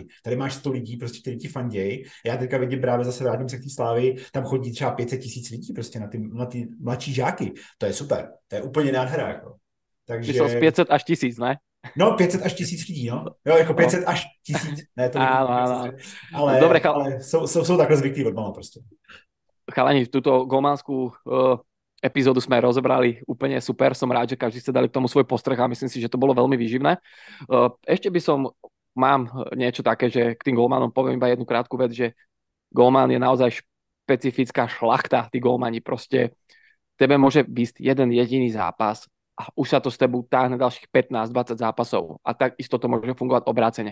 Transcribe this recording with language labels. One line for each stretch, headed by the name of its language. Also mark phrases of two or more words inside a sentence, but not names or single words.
Czech: Tady máš 100 lidí, prostě, kteří ti fandějí. Já teďka vidím právě zase vrátím se k té Slávy, tam chodí třeba 500 000 lidí prostě na ty mladší žáky. To je super, to je úplně nádhera. Jako. Takže... Jsou z 500 až 1000, ne? No, 500 až 1000 lidí, no. Jo, jako 500 až 1000. Ne, to ale,
Slovak: dobre,
Czech: ale jsou takhle zvyklí odmala prostě.
Slovak: Chalani, túto golmanskú epizódu sme rozobrali úplne super. Som rád, že každý ste dali k tomu svoj postreh a myslím si, že to bolo veľmi výživné. Ešte mám niečo také, že k tým golmanom poviem iba jednu krátku vec, že Golman je naozaj špecifická šlachta, tí golmani proste, tebe môže byť jeden jediný zápas a už sa to s tebou táhne ďalších 15-20 zápasov a takisto to môže fungovať obrácene.